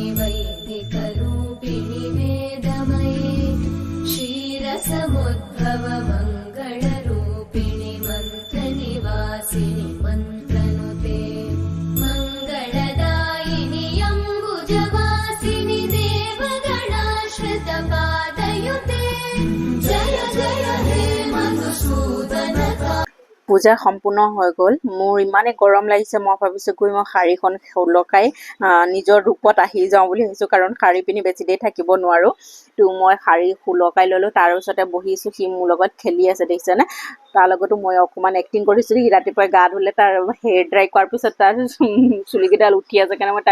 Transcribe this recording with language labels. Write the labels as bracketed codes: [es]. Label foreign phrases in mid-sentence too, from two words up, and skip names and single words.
[sa] वैदिकरूपिणि वेदमये क्षीरसमुद्भव मङ्गलरूपिणि मन्त्रनिवासिनि मन्त्रनुते मङ्गलदायिनि अम्बुजवासिनि देवगणाश्रितपादयुते जय जय हे मधुसूदन [as] পূজা সম্পূৰ্ণ হৈ গ'ল মোৰ ইমানে গৰম লাগিছে মই ভাবিছোঁ গৈ মই শাড়ীখন লগাই নিজৰ ৰূপত আহি যাওঁ বুলি ভাবিছোঁ কাৰণ শাড়ী পিন্ধি বেছি দেৰি থাকিব নোৱাৰোঁ তো মই শাড়ী লগাই ল'লোঁ তাৰ ওচৰতে বহিছোঁ সি মোৰ লগত খেলি আছে দেখিছেনে তাৰ লগতো মই অকণমান এক্টিং কৰিছিলোঁ সি ৰাতিপুৱাই গা ধুলে তাৰ [en] hair dry [as] কৰাৰ পিছত তাৰ চুলিকেইডাল উঠি আছে কাৰণে মই